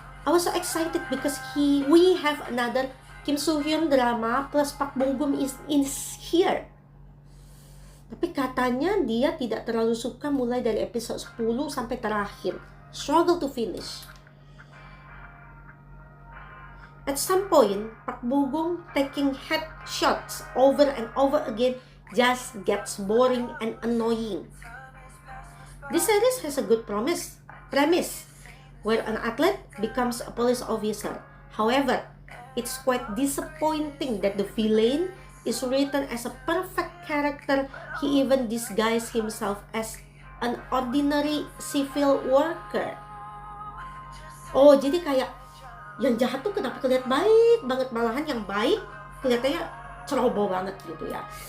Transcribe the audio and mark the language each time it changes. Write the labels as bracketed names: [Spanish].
[English] I was so excited because we have another Kim Soo Hyun drama plus Park Bong Gum is here. [Indonesian] Tapi katanya dia tidak terlalu suka mulai dari episode 10 sampai terakhir. [English] Struggle to finish. At some point, Park Bong Gum taking headshots over and over again just gets boring and annoying. This series has a good premise where an athlete becomes a police officer. However, it's quite disappointing that the villain is written as a perfect character. He even disguised himself as an ordinary civil worker. [Indonesian] Oh, jadi kayak yang jahat tuh kenapa kelihatan baik banget, malahan yang baik kelihatannya ceroboh banget gitu ya.